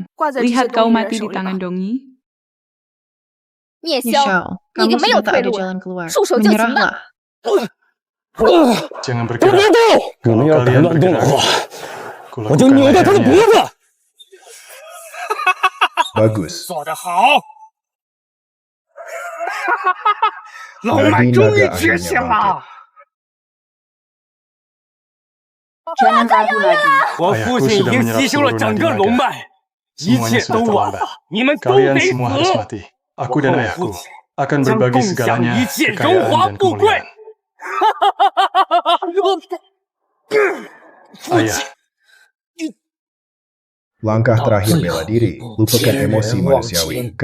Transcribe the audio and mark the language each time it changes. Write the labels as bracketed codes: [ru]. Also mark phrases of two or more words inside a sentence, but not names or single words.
[id] Lihat kau mati di tangan Dongi. Michelle, kamu sudah tak ada jalan keluar. Menyerahlah. Jangan bergerak. Kalau kalian bergerak, kulakukan layaknya. Bagus. [zh] 做得好！龙脉终于觉醒了！ [id] Jangan ragu lagi. [zh] 我父亲已经吸收了整个龙脉，一切都晚了，你们都得死！ [id] Aku dan ayahku akan berbagi segalanya kekayaan dan kemuliaan. Ayah. Langkah terakhir bela diri, lupakan emosi manusiawi.